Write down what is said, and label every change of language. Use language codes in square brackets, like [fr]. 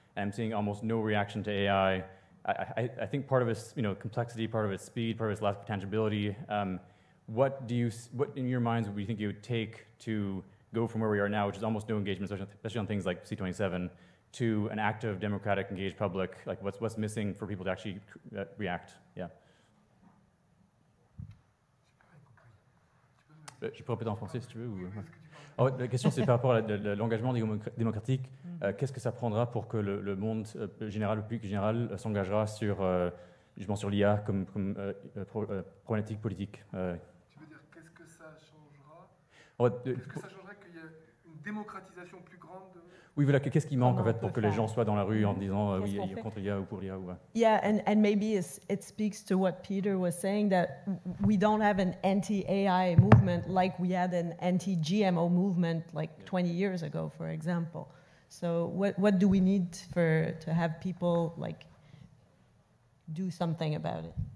[en] And I'm seeing almost no reaction to AI. I think part of its complexity, part of its speed, part of its lack of tangibility. What in your minds would you think it would take to go from where we are now, which is almost no engagement, especially on things like C27, to an active, democratic, engaged public? Like, what's missing for people to actually react? Yeah. [fr] Je peux répéter en français si tu veux. Ou... la question, c'est par rapport à l'engagement démocratique. Qu'est-ce que ça prendra pour que le monde général, le public général, s'engagera sur justement sur l'IA comme problématique politique. Tu veux dire, qu'est-ce que ça changera? Qu'est-ce que ça changerait qu'il y ait une démocratisation plus grande Oui, voilà, qu'est-ce qui manque en fait pour que les gens soient dans la rue en disant oui, contre l'IA ou pour l'IA ou... [en] Yeah, and maybe it speaks to what Pieter was saying, that we don't have an anti-AI movement like we had an anti-GMO movement like 20 years ago, for example. So what do we need to have people like do something about it?